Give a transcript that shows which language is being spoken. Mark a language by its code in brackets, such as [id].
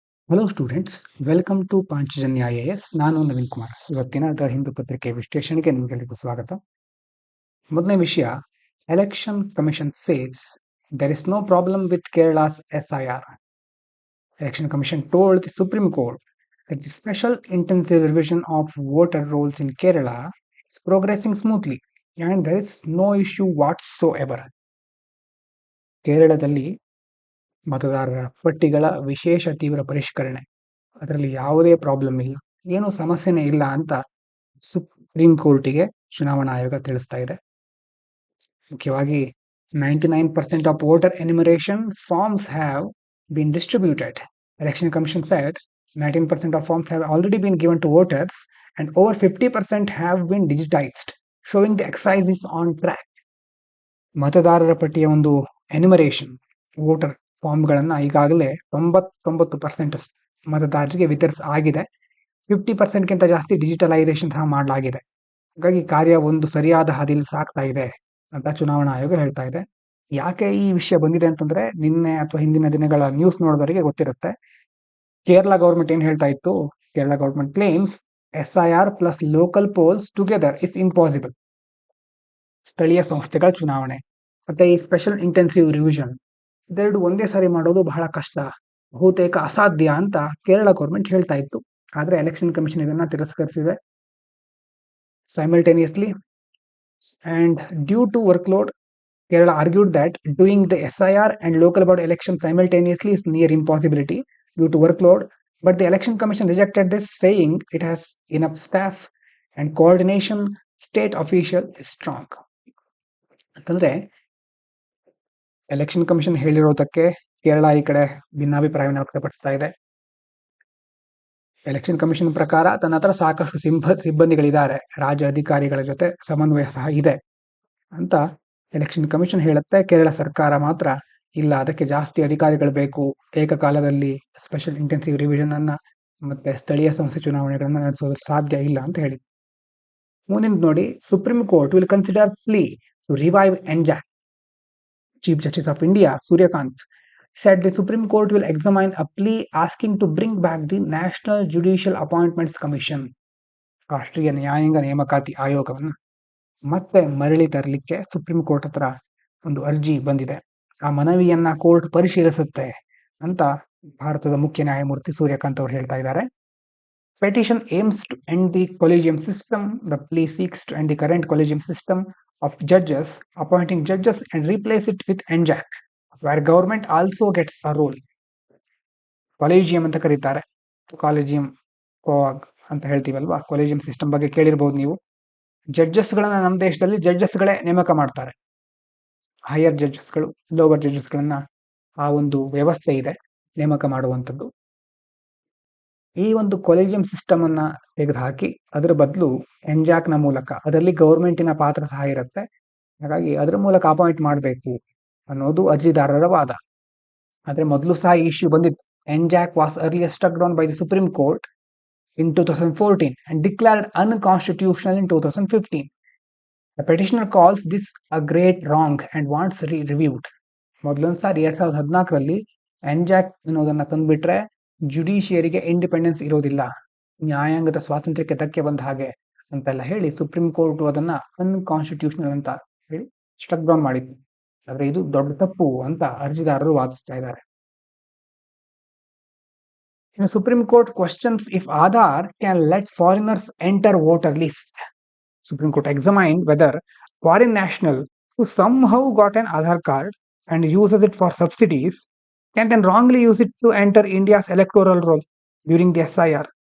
[en] Hello students, welcome to Panchajanya IAS. [kn] ನಾನು ನವೀನ್ ಕುಮಾರ್. ಇವತ್ತಿನ the Hindu ಪತ್ರಿಕೆ ವಿಶ್ಲೇಷಣೆಗೆ ನಿಮಗೆಲ್ಲರಿಗೂ ಸ್ವಾಗತ. ಮೊದಲನೇ ವಿಷಯ, [en] Election Commission says there is no problem with Kerala's SIR. Election Commission told the Supreme Court that the special intensive revision of voter rolls in Kerala is progressing smoothly and there is no issue whatsoever. [kn] ಕೇರಳದಲ್ಲಿ ಮತದಾರರ ಪಟ್ಟಿಗಳ ವಿಶೇಷ ತೀವ್ರ ಪರಿಷ್ಕರಣೆ, ಅದರಲ್ಲಿ ಯಾವುದೇ problem ಇಲ್ಲ, ಏನು ಸಮಸ್ಯೆನೇ ಇಲ್ಲ ಅಂತ ಸುಪ್ರೀಂ ಕೋರ್ಟಿಗೆ ಚುನಾವಣಾ ಆಯೋಗ ತಿಳಿಸ್ತಾ ಇದೆ. [en] ಮುಖ್ಯವಾಗಿ 99% of voter enumeration forms have been distributed. Election Commission said 19% of forms have already been given to voters and over 50% have been digitized, showing the exercise is on track. [kn] ಮತದಾರರ ಪಟ್ಟಿಯ ಒಂದು ಎನ್ಯುಮರೇಷನ್, ವೋಟರ್ ಫಾರ್ಮ್ಗಳನ್ನು ಈಗಾಗಲೇ 99% ಮತದಾರರಿಗೆ ಆಗಿದೆ. 50%ಗಿಂತ ಜಾಸ್ತಿ digitalisation ಸಹ ಮಾಡಲಾಗಿದೆ. ಹಾಗಾಗಿ ಕಾರ್ಯ ಒಂದು ಸರಿಯಾದ ಹಾದಿಯಲ್ಲಿ ಸಾಗ್ತಾ ಇದೆ ಅಂತ ಚುನಾವಣಾ ಆಯೋಗ ಹೇಳ್ತಾ ಇದೆ. ಯಾಕೆ ಈ ವಿಷಯ ಬಂದಿದೆ ಅಂತಂದ್ರೆ, ನಿನ್ನೆ ಅಥವಾ ಹಿಂದಿನ ದಿನಗಳ ನ್ಯೂಸ್ ನೋಡೋದವರಿಗೆ ಗೊತ್ತಿರುತ್ತೆ. [en] Kerala government [kn] ಏನ್ ಹೇಳ್ತಾ ಇತ್ತು, [en] Kerala government claims SIR plus local polls together is impossible. [kn] ಸ್ಥಳೀಯ ಸಂಸ್ಥೆಗಳ ಚುನಾವಣೆ ಮತ್ತೆ ಈ ಸ್ಪೆಷಲ್ ಇಂಟೆನ್ಸಿವ್ ರಿವಿಷನ್ ಇದೆರಡು ಒಂದೇ ಸಾರಿ ಮಾಡೋದು ಬಹಳ ಕಷ್ಟ, ಬಹುತೇಕ ಅಸಾಧ್ಯ ಅಂತ ಕೇರಳ ಗೌರ್ಮೆಂಟ್ ಹೇಳ್ತಾ ಇತ್ತು. ಆದ್ರೆ ಎಲೆಕ್ಷನ್ ಕಮಿಷನ್ ಇದನ್ನ ತಿರಸ್ಕರಿಸಿದೆ. [en] Simultaneously, and due to workload, Kerala argued that doing the SIR and local board election simultaneously is near impossibility due to workload, but the election commission rejected this, saying it has enough staff and coordination state official is strong. [kn] ಅಂತಂದ್ರೆ election commission ಹೇಳಿರೋದಕ್ಕೆ Kerala ಈ ಕಡೆ ಭಿನ್ನಾಭಿಪ್ರಾಯವನ್ನು ವ್ಯಕ್ತಪಡಿಸ್ತಾ ಇದೆ. Election commission ಪ್ರಕಾರ ತನ್ನ ಹತ್ರ ಸಾಕಷ್ಟು ಸಿಬ್ಬಂದಿಗಳಿದ್ದಾರೆ, ರಾಜ್ಯ ಅಧಿಕಾರಿಗಳ ಜೊತೆ ಸಮನ್ವಯ ಸಹ ಇದೆ ಅಂತ ಎಲೆಕ್ಷನ್ ಕಮಿಷನ್ ಹೇಳುತ್ತೆ. ಕೇರಳ ಸರ್ಕಾರ ಮಾತ್ರ ಇಲ್ಲ, ಅದಕ್ಕೆ ಜಾಸ್ತಿ ಅಧಿಕಾರಿಗಳು ಬೇಕು, ಏಕಕಾಲದಲ್ಲಿ ಸ್ಪೆಷಲ್ ಇಂಟೆನ್ಸಿವ್ ರಿವಿಷನ್ ಅನ್ನ ಮತ್ತೆ ಸ್ಥಳೀಯ ಸಂಸ್ಥೆ ಚುನಾವಣೆಗಳನ್ನ ನಡೆಸೋದು ಸಾಧ್ಯ ಇಲ್ಲ ಅಂತ ಹೇಳಿದೆ. ಮುಂದಿನ ನೋಡಿ, [en] Supreme Court will consider plea to revive NJAC. Chief Justice of India Suryakant said the Supreme Court will examine a plea asking to bring back the National Judicial Appointments Commission, [kn] ರಾಷ್ಟ್ರೀಯ ನ್ಯಾಯಾಂಗ ನೇಮಕಾತಿ ಆಯೋಗವನ್ನು ಮತ್ತೆ ಮರಳಿ ತರಲಿಕ್ಕೆ ಸುಪ್ರೀಂ ಕೋರ್ಟ್ ಹತ್ರ ಒಂದು ಅರ್ಜಿ ಬಂದಿದೆ. ಆ ಮನವಿಯನ್ನ ಕೋರ್ಟ್ ಪರಿಶೀಲಿಸುತ್ತೆ ಅಂತ ಭಾರತದ ಮುಖ್ಯ ನ್ಯಾಯಮೂರ್ತಿ ಸೂರ್ಯಕಾಂತ್ ಅವರು ಹೇಳ್ತಾ ಇದ್ದಾರೆ. [en] Petition aims to end the collegium system. The plea seeks to end the current collegium system of judges, appointing judges and replace it with NJAC, where government also gets a role. [kn] ಕಾಲೇಜಿಯಂ ಅಂತ ಕರೀತಾರೆ, ಕಾಲೇಜಿಯಂ ಕೋಆಗ್ ಅಂತ ಹೇಳ್ತೀವಲ್ವಾ, ಕಾಲೇಜಿಯಂ system ಬಗ್ಗೆ ಕೇಳಿರ್ಬೋದು ನೀವು. ಜಡ್ಜಸ್ಗಳನ್ನ ನಮ್ಮ ದೇಶದಲ್ಲಿ ಜಡ್ಜಸ್ಗಳೇ ನೇಮಕ ಮಾಡ್ತಾರೆ. ಹೈಯರ್ ಜಡ್ಜಸ್ಗಳು, ಲೋವರ್ ಜಡ್ಜಸ್ಗಳನ್ನ ಆ ಒಂದು ವ್ಯವಸ್ಥೆ ಇದೆ ನೇಮಕ ಮಾಡುವಂಥದ್ದು. ಈ ಒಂದು ಕೊಲೆಜಿಯಂ ಸಿಸ್ಟಮ್ ಅನ್ನ ತೆಗೆದುಹಾಕಿ ಅದರ ಬದಲು NJAC ನ ಮೂಲಕ, ಅದರಲ್ಲಿ ಗೌರ್ಮೆಂಟಿನ ಪಾತ್ರ ಸಹ ಇರುತ್ತೆ, ಹಾಗಾಗಿ ಅದರ ಮೂಲಕ ಅಪಾಯಿಂಟ್ ಮಾಡಬೇಕು ಅನ್ನೋದು ಅರ್ಜಿದಾರರ ವಾದ. ಆದ್ರೆ ಮೊದಲು ಸಹ ಈ ಇಶ್ಯೂ ಬಂದಿತ್ತು. NJAC was earlier struck down by the Supreme Court in 2014 and declared unconstitutional in 2015. The petitioner calls this a great wrong and wants reviewed. ಮೊದಲೊಂದು sorry 2014ರಲ್ಲಿ NJAC ಅನ್ನೋದನ್ನ ತಂದ್ಬಿಟ್ರೆ ಜುಡಿಷಿಯರಿಗೆ ಇಂಡಿಪೆಂಡೆನ್ಸ್ ಇರೋದಿಲ್ಲ, ನ್ಯಾಯಾಂಗದ ಸ್ವಾತಂತ್ರ್ಯಕ್ಕೆ ಧಕ್ಕೆ ಬಂದ ಹಾಗೆ ಅಂತೆಲ್ಲ ಹೇಳಿ ಸುಪ್ರೀಂ ಕೋರ್ಟ್ ಅದನ್ನ ಅನ್ಕಾನ್ಸ್ಟಿಟ್ಯೂಷನಲ್ ಅಂತ ಹೇಳಿ ಸ್ಟ್ರಕ್ ಡೌನ್ ಮಾಡಿತ್ತು. ಆದ್ರೆ ಇದು ದೊಡ್ಡ ತಪ್ಪು ಅಂತ ಅರ್ಜಿದಾರರು ವಾದಿಸ್ತಾ ಇದ್ದಾರೆ. [en] ಇನ್ನು Supreme Court questions if Aadhaar can let foreigners enter voter list. Supreme Court examined whether foreign national who somehow got an Aadhaar card and uses it for subsidies can then wrongly use it to enter India's electoral roll during the SIR.